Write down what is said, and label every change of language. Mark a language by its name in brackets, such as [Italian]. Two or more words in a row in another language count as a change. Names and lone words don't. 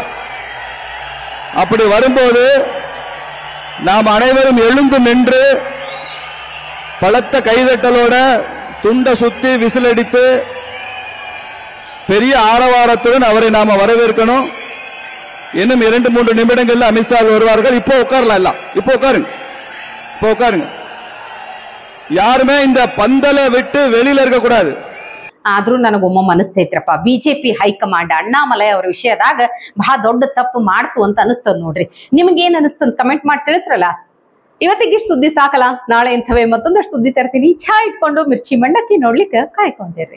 [Tamil] அப்படி வரும்போது நாம் அனைவரும் எழுந்து நின்று பலத்த கைதட்டலோட துண்ட சுத்தி விசிலடித்து பெரிய ஆரவாரத்துடன் அவரை நாம வரவேற்கணும். இன்னும் 2-3 நிமிடங்கள்ல அமித்ஷா வருவார்கள். இப்போ உட்காரலாம், எல்லாம் இப்போ உட்காருங்க, இப்போ உட்காருங்க. யாருமே இந்த பந்தல விட்டு வெளியில இருக்க கூடாது. [Kannada] ಆದ್ರೂ ನನಗೊಮ್ಮೆ ಅನಿಸ್ತೈತ್ರಪ್ಪ, ಬಿಜೆಪಿ ಹೈಕಮಾಂಡ್ ಅಣ್ಣಾಮಲೈ ಅವರ ವಿಷಯದಾಗ ಬಹಳ ದೊಡ್ಡ ತಪ್ಪು ಮಾಡ್ತು ಅಂತ ಅನಿಸ್ತದ ನೋಡ್ರಿ. ನಿಮ್ಗೇನ್ ಅನಿಸ್ತದ ಕಮೆಂಟ್ ಮಾಡಿ ತಿಳಿಸ್ರಲ್ಲ. ಇವತ್ತಿಗೆ ಸುದ್ದಿ ಸಾಕಲ್ಲ, ನಾಳೆ ಇಂಥವೇ ಮತ್ತೊಂದಷ್ಟು ಸುದ್ದಿ ತರ್ತೀನಿ. ಚಾ ಇಟ್ಕೊಂಡು ಮಿರ್ಚಿ ಮಂಡಕ್ಕಿ ನೋಡ್ಲಿಕ್ಕೆ ಕಾಯ್ಕೊಂಡಿರ್ರಿ.